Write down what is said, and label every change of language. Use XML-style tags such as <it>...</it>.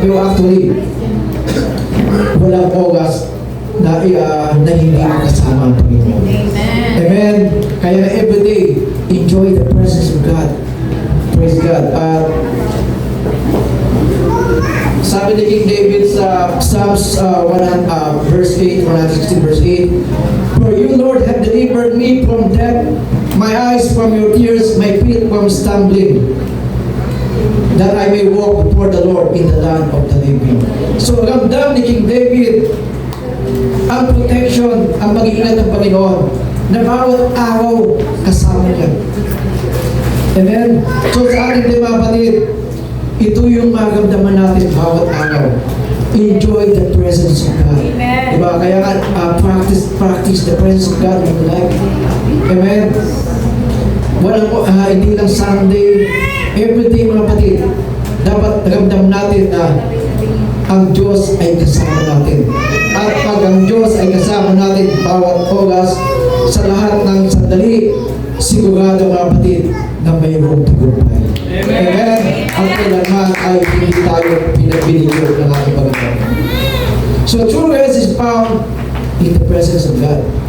<tl>Pero actually, walang oras na hindi kasama ang Panginoon. Amen. Kaya</tl> <en>everyday, enjoy the presence of God. Praise God.</en> <tl>Sabi ni King David sa</tl> <en>Psalms 116 verse 8, For you, Lord, have delivered me from death, my eyes from your tears, my feet from stumbling, that I may walk before the Lord in the land of the living.</en> <tl>So, ramdam ni King David ang protection, ang mag-iingat ng Panginoon, na bawat araw kasama niya. Amen? So, sa ating mga kapatid, ito yung maramdaman natin bawat araw.</tl> <en>enjoy the presence of God. Amen.</en> <tl>Diba?</tl> <en>Kaya nga, practice the presence of God in your life. Amen.</en> <tl>Walang, hindi lang Sunday, everyday mga kapatid, dapat ramdam natin na ang Diyos ay kasama natin. At pag ang Diyos ay kasama natin bawat oras sa lahat ng sandali, sigurado mga kapatid na mayroong tagumpay. Amen. Ang kailangan ay hindi tayo pinagbinigyo ng ating Panginoon.</tl> <en>So true rest is found in the presence of God.</en>